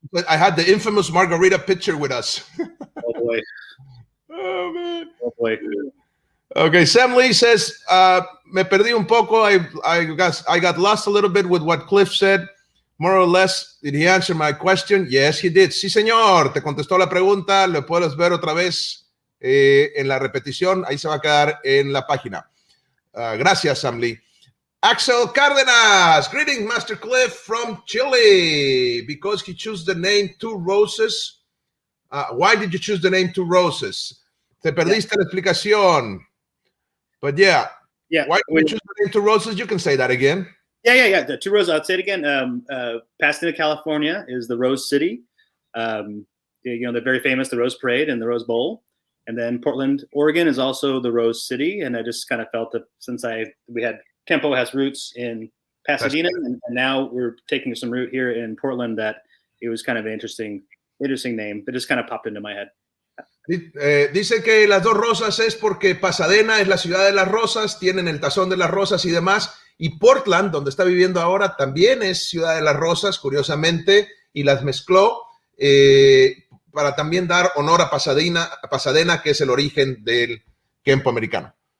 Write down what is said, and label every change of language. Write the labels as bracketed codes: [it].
[en] But I had the infamous margarita picture with us. Oh, boy. Oh, man. Oh, boy. Okay, Sam Lee says, [es] me perdí un poco. [en] I got lost a little bit with what Cliff said. More or less, did he answer my question? Yes, he did. [es] Sí, señor. Te contestó la pregunta. Lo puedes ver otra vez en la repetición. Ahí se va a quedar en la página. Gracias, Sam Lee. Axel Cárdenas. [en] Greetings, Master Cliff from Chile. Because he chose the name Two Roses. Why did you choose the name Two Roses? [es] Te perdiste la explicación. [en] But yeah. Why did you choose the name Two Roses? You can say that again. Yeah. The Two Roses. I'll say it again. Pasadena, California is the Rose City. They're very famous, the Rose Parade and the Rose Bowl. And then Portland, Oregon is also the Rose City. And I just kind of felt that since Kenpo has roots in Pasadena, and now we're taking some root here in Portland, that it was kind of an interesting name that just kind of popped into my head. [es] Dice que las dos rosas es porque Pasadena es la ciudad de las rosas, tienen el tazón de las rosas y demás, y Portland, donde está viviendo ahora, también es ciudad de las rosas, curiosamente, y las mezcló para también dar honor a Pasadena, que es el origen del Kenpo americano.